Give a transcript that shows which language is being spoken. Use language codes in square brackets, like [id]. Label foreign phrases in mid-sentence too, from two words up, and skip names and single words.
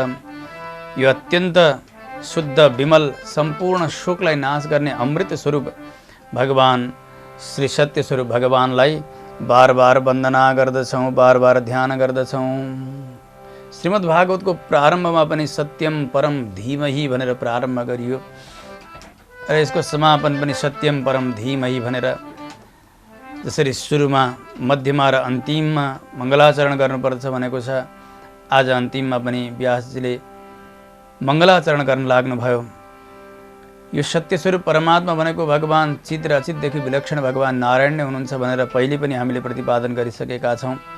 [ne] यो अत्यन्त शुद्ध विमल सम्पूर्ण शोकलाई नाश गर्ने अमृत स्वरूप भगवान श्री सत्य स्वरूप भगवानलाई बार बार वन्दना गर्दछौँ, बार बार ध्यान गर्दछौँ। श्रीमद् भागवतको प्रारम्भमा पनि [sa] सत्यम परम धीमहि [ne] भनेर प्रारम्भ गरियो र यसको समापन पनि [sa] सत्यम परम धीमहि [ne] भनेर। जसरी सुरुमा, मध्यमा र अन्तिममा मङ्गलाचरण गर्नुपर्छ भनेको छ, आज अन्तिममा पनि व्यासजीले मङ्गलाचरण गर्न लाग्नुभयो। यो सत्यस्वरूप परमात्मा भनेको भगवान चित र अचितदेखि विलक्षण भगवान नारायण नै हुनुहुन्छ भनेर पहिले पनि हामीले प्रतिपादन गरिसकेका छौँ।